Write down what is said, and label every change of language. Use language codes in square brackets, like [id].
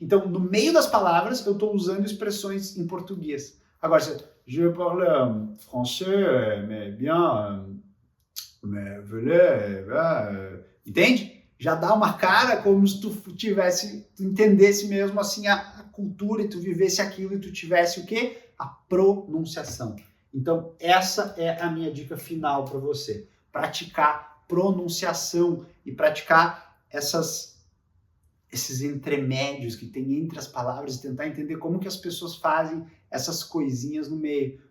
[pt] Então, no meio das palavras, eu estou usando expressões em português. Agora, [fr] je parle français, mais bien, mais voilà, [pt] entende? Já dá uma cara como se tu entendesse mesmo assim a cultura e tu vivesse aquilo e tu tivesse o quê? A pronunciação. Então, essa é a minha dica final para você. Praticar pronunciação e praticar esses entremédios que tem entre as palavras e tentar entender como que as pessoas fazem essas coisinhas no meio.